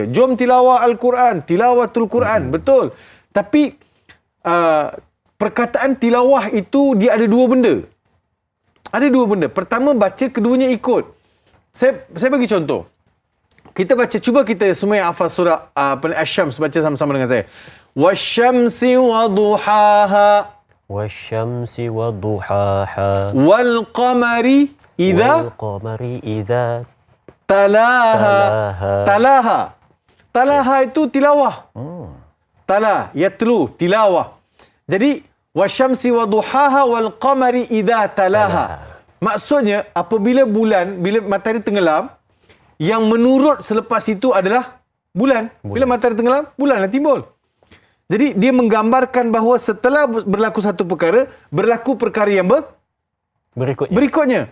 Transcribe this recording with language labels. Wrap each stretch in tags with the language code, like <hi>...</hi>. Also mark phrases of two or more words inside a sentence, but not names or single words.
<ms>Jom tilawah Al-Quran,</ms> <ar>تلاوة القرآن,</ar> <ms>betul. Tapi perkataan tilawah itu dia ada dua benda. Pertama baca, keduanya ikut. Saya bagi contoh. Kita baca, cuba kita semua yang hafal surah Asy-Syams baca sama-sama dengan saya.</ms> <ar>والشمس وضحاها. والشمس وضحاها. والقمر إذا تلاها.</ar> <ms>Talaha itu tilawah.</ms> <ar>تلا، يتلو، تلاوة. Jadi والشمس وضحاها والقمر إذا تلاها.</ar> <ms>Maksudnya apabila bila matahari tenggelam, yang menurut selepas itu adalah bulan. Bila matahari tenggelam, bulanlah timbul. Jadi dia menggambarkan bahawa setelah berlaku satu perkara, berlaku perkara yang berikutnya.</ms>